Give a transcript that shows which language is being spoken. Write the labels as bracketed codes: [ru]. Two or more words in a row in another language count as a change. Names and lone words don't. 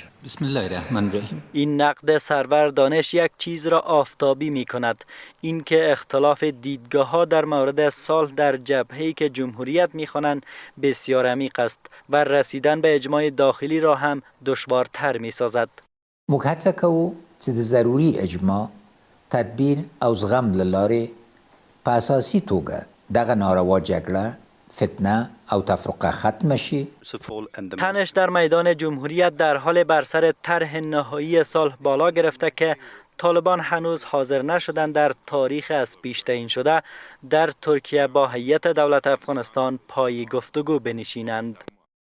[ar] بسم الله الرحمن الرحیم. [fa] این نقد سرور دانش یک چیز را آفتابی می کند، اینکه اختلاف دیدگاه ها در مورد صلح در جبهه‌ای که جمهوریت می خوانند بسیار عمیق است و رسیدن به اجماع داخلی را هم دشوارتر می سازد. [ps] مکاتسه کو چې د ضروري اجماع تدبیر او زغم لاره په اساسي توګه دغه ناروا جګړه فتنه او تفرقه ختم شي. [fa] تنش در میدان جمهوریت در حال بر سر طرح نهایی صلح بالا گرفته که طالبان هنوز حاضر نشدند در تاریخ از پیش تعیین شده در ترکیه با هیئت دولت افغانستان پای گفتگو بنشینند.